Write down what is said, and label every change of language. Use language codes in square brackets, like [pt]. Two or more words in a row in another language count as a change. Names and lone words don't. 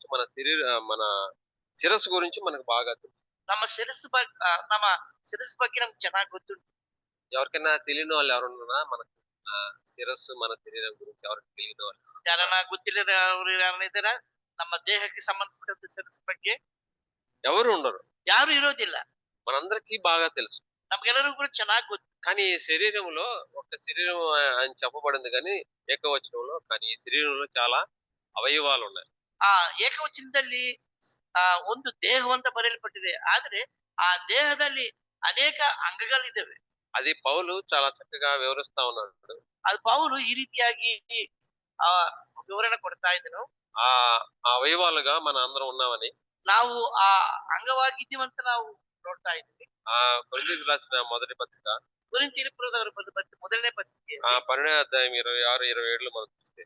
[te] మన శిరస్సు గురించి మనకు బాగా తెలుసు. [kn] ನಮ್ಮ ನಮ್ಮ ಶಿರಸ್ ಬಗ್ಗೆ ನಮ್ಗೆ ಚೆನ್ನಾಗಿ ಗೊತ್ತುಂಟು. [te] ఎవరికైనా తెలియని వాళ్ళు ఎవరున్నా మనకు శిరస్సు మన శరీరం గురించి ఎవరికి తెలియని వాళ్ళు [kn] ಯಾರನ್ನ ಗೊತ್ತಿಲ್ಲದವರು ಯಾರನ್ನಿದ್ದಾರ ನಮ್ಮ ದೇಹಕ್ಕೆ ಸಂಬಂಧಪಟ್ಟಂತ ಶಿರಸ್ ಬಗ್ಗೆ [te] ఎవరు ఉండరు. [kn] ಯಾರು ಇರೋದಿಲ್ಲ. [te] మనందరికీ బాగా తెలుసు. [kn] ನಮ್ಗೆಲ್ಲರಿಗೂ ಕೂಡ ಚೆನ್ನಾಗಿ ಗೊತ್ತು. [te] కానీ ఈ శరీరంలో ఒక శరీరం అని చెప్పబడింది కానీ ఏకవచనంలో, కానీ ఈ శరీరంలో చాలా అవయవాలు ఉన్నాయి. [kn] ಆ ಏಕವಚನದಲ್ಲಿ ಒಂದು ದೇಹವಂತ ಬರೆಯಲ್ಪಟ್ಟಿದೆ. ಆದ್ರೆ ಆ ದೇಹದಲ್ಲಿ ಅನೇಕ ಅಂಗಗಳಿದ್ದಾವೆ. [te] అది పౌలు చాలా చక్కగా వివరిస్తా ఉన్నాడు. [kn] ಅದು ಪೌಲು ಈ ರೀತಿಯಾಗಿ ಆ ವಿವರಣೆ ಕೊಡ್ತಾ ಇದ್ದನು. [te] ఆ అవయవాలుగా మన అందరం ఉన్నామని, [kn] ನಾವು ಆ ಅಂಗವಾಗಿದ್ದೀವಂತ ನಾವು ನೋಡ್ತಾ ಇದ್ದೀವಿ. [te] కొరింథీయులకు రాసిన మొదటి పత్రిక [kn] కొరింథీయులకు ಮೊದಲನೇ ಪತ್ರಿಕೆ [te] 12వ అధ్యాయం 26, 27 మనం చూస్తే